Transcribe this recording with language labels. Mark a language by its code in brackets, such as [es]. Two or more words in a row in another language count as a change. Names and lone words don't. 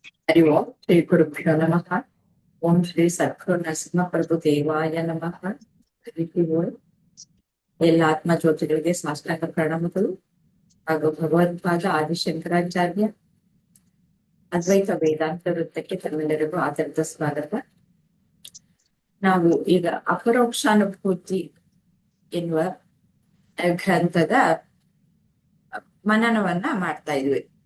[sa] हरि ओम श्री गुरुभ्यो नमः। ओम ಶ್ರೀ ಸದ್ಗುರು ನರಸಿಂಹಪ್ರಭು ದೇವಾಯ ನಮಃ. ಹರಿ ಓಂ. [kn] ಎಲ್ಲ ಆತ್ಮ ಜ್ಯೋತಿಗಳಿಗೆ ಸಾಷ್ಟಾಂಗ ಪ್ರಣಾಮಗಳು ಹಾಗೂ ಭಗವತ್ಪಾದ ಆದಿಶಂಕರಾಚಾರ್ಯ ಅದ್ವೈತ ವೇದಾಂತ ವೃತ್ತಕ್ಕೆ ತಮ್ಮೆಲ್ಲರಿಗೂ ಆದರದ ಸ್ವಾಗತ. ನಾವು ಈಗ ಅಪರೋಕ್ಷಾನುಭೂತಿ ಎನ್ನುವ ಗ್ರಂಥದ ಮನನವನ್ನ ಮಾಡ್ತಾ ಇದ್ವಿ.